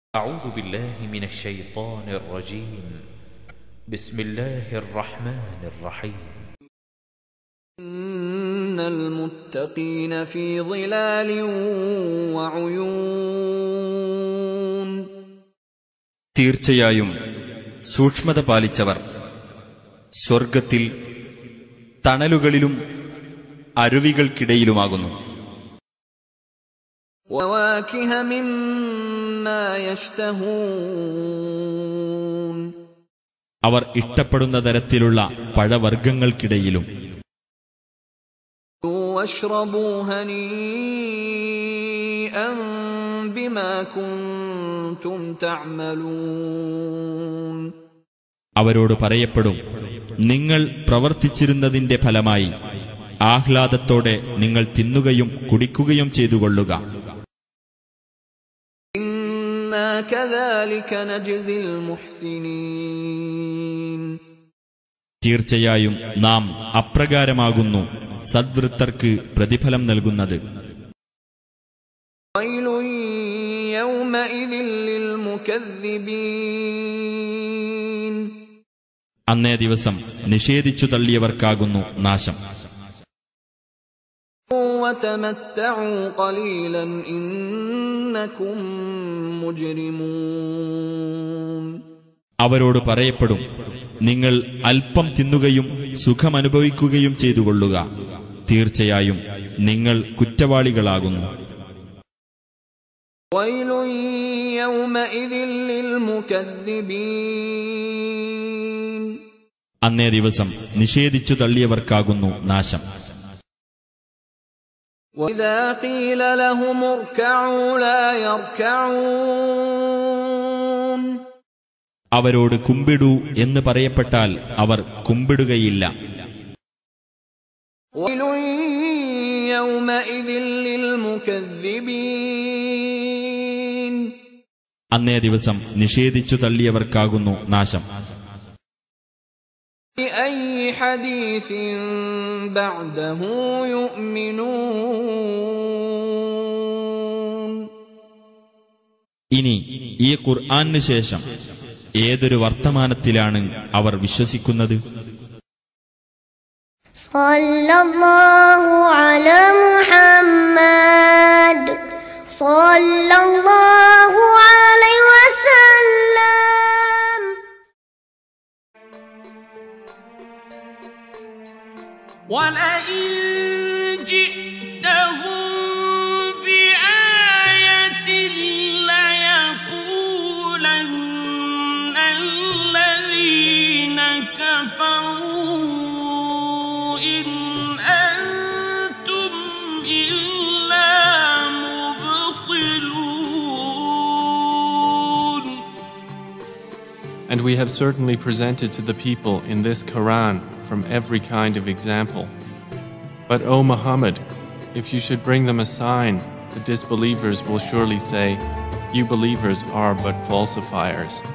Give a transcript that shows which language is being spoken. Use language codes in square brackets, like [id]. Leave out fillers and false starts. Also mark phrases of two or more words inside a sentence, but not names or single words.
[ar] أعوذ بالله من الشيطان الرجيم بسم الله الرحمن الرحيم إن المتقين في ظلال وعيون [ml] തീർച്ചയായും സൂക്ഷ്മത പാലിച്ചവർ സ്വർഗ്ഗത്തിൽ തണലുകളിലും അരുവികൾക്കിടയിലുമാകുന്നു. [ar] وواكه مما يشتهون [ml] അവർ ഇഷ്ടപ്പെടുന്ന തരത്തിലുള്ള പഴവർഗ്ഗങ്ങൾക്കിടയിലും. [ar] واشربوا هنيئا بما كنتم تعملون [ml] അവരോട് പറയപ്പെടും, നിങ്ങൾ പ്രവർത്തിച്ചിരുന്നതിന്റെ ഫലമായി ആഹ്ലാദത്തോടെ നിങ്ങൾ തിന്നുകയും കുടിക്കുകയും ചെയ്തുകൊള്ളുക. [ar] إنا كذلك نجزي المحسنين [ml] തീർച്ചയായും നാം അപ്രകാരമാകുന്നു സദ്വൃത്തർക്ക് പ്രതിഫലം നൽകുന്നത്. [ar] ويل يومئذ للمكذبين [ml] അന്നേ ദിവസം നിഷേധിച്ചു തള്ളിയവർക്കാകുന്നു നാശം. [ar] وتمتعوا قليلا إنكم مجرمون [ml] അവരോട് പറയപ്പെടും, നിങ്ങൾ അല്പം തിന്നുകയും സുഖമനുഭവിക്കുകയും ചെയ്തുകൊള്ളുക. തീർച്ചയായും നിങ്ങൾ കുറ്റവാളികളാകുന്നു. [ar] ويل يومئذ للمكذبين [ml] അന്നേ ദിവസം നിഷേധിച്ചു തള്ളിയവർക്കാകുന്നു നാശം. [ar] وإذا قيل لهم اركعوا لا يركعون [ml] അവരോട് കുമ്പിടൂ എന്ന് പറയപ്പെട്ടാൽ അവർ കുമ്പിടുകയില്ല. [ar] ويل يومئذ للمكذبين [ml] അന്നേ ദിവസം നിഷേധിച്ചു തള്ളിയവർക്കാകുന്നു നാശം. [ar] بأي حديث بعده يؤمنون [ml] ഇനി ഈ ഖുർആന് ശേഷം ഏതൊരു വർത്തമാനത്തിലാണ് അവർ വിശ്വസിക്കുന്നത്? [ar] صلى الله على محمد صلى الله عليه وسلم. وَلَئِن جِئْتَهُم بِآيَةٍ لَّيَقُولَنَّ الَّذِينَ كَفَرُوا إِنْ أَنتُمْ إِلَّا مُبْطِلُونَ [en] And we have certainly presented to the people in this Quran from every kind of example. But, O Muhammad, if you should bring them a sign, the disbelievers will surely say, you believers are but falsifiers.